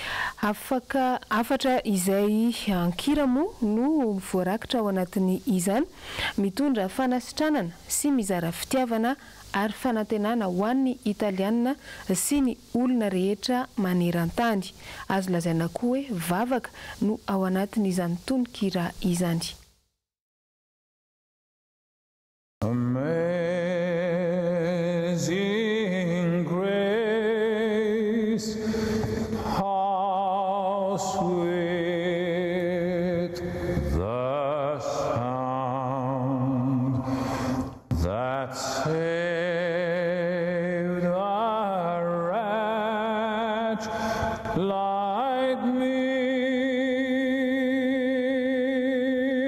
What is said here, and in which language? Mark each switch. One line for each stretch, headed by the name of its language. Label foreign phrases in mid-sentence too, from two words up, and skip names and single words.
Malagasy: afatra izay ankira moa no voarakitra ao anatin'ny izany mitondra fanasitranana sy mizara fitiavana ary fanantenana ho an'ny italiana sy ny olona rehetra maneran-tany. Azo lazaina koa hoe vavaka no ao anatin'izany tononkira izany.
English: Amazing grace, how sweet the sound that saved like me.